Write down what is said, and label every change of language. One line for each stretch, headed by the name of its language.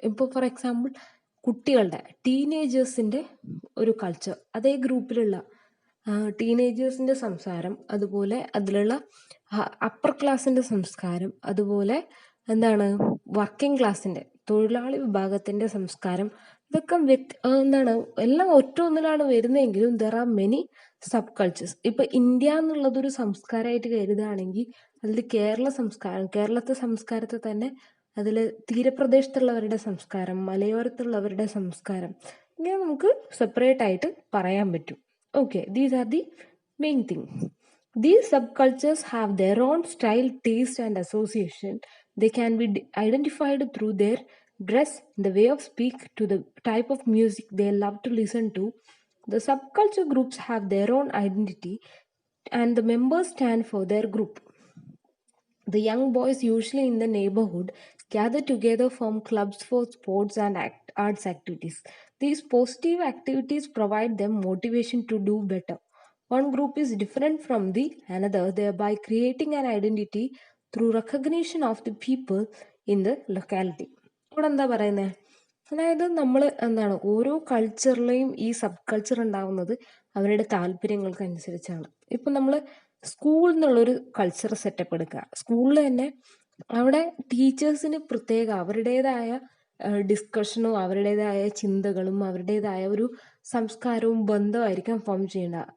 Malayalam: ഇപ്പോൾ for example കുട്ടികളുടെ ടീനേജേഴ്സിൻ്റെ ഒരു കൾച്ചർ, അതേ ഗ്രൂപ്പിലുള്ള ടീനേജേഴ്സിൻ്റെ സംസാരം, അതുപോലെ അതിലുള്ള അപ്പർ ക്ലാസ്സിൻ്റെ സംസ്കാരം, അതുപോലെ എന്താണ് വർക്കിംഗ് ക്ലാസ്സിൻ്റെ തൊഴിലാളി വിഭാഗത്തിൻ്റെ സംസ്കാരം, ഇതൊക്കെ എന്താണ് എല്ലാം ഒറ്റ ഒന്നിലാണ് വരുന്നതെങ്കിലും
English: There are many subcultures.
Malayalam: ഇപ്പം ഇന്ത്യ എന്നുള്ളതൊരു സംസ്കാരമായിട്ട് കരുതുകയാണെങ്കിൽ അതിൽ കേരള സംസ്കാരം, കേരളത്തെ സംസ്കാരത്തെ തന്നെ അതിൽ തീരപ്രദേശത്തുള്ളവരുടെ സംസ്കാരം, മലയോരത്തുള്ളവരുടെ സംസ്കാരം, ഇങ്ങനെ നമുക്ക് സെപ്പറേറ്റ് ആയിട്ട് പറയാൻ പറ്റും.
English: Okay, these are the main thing. These subcultures have their own style, taste, and association. They can be identified through their dress, the way of speak, to the type of music they love to listen to. The subculture groups have their own identity, and the members stand for their group. The young boys, usually in the neighborhood, gather together, form clubs for sports and arts activities. These positive activities provide them motivation to do better. One group is different from the another, thereby creating an identity through recognition of the people in the locality.
Malayalam: ഇവിടെ എന്താ പറയുന്നത്, അതായത് നമ്മൾ എന്താണ് ഓരോ കൾച്ചറിലെയും ഈ sub culture ഉണ്ടാവുന്നത് അവരുടെ താല്പര്യങ്ങൾക്ക് അനുസരിച്ചാണ്. ഇപ്പം നമ്മൾ സ്കൂളിൽ നിന്നുള്ളൊരു കൾച്ചർ സെറ്റപ്പ് എടുക്കുക, സ്കൂളിൽ തന്നെ അവിടെ ടീച്ചേഴ്സിന് പ്രത്യേക അവരുടേതായ ഡിസ്കഷനും അവരുടേതായ ചിന്തകളും അവരുടേതായ ഒരു സംസ്കാരവും ബന്ധമായിരിക്കും ഫോം ചെയ്യേണ്ടത്.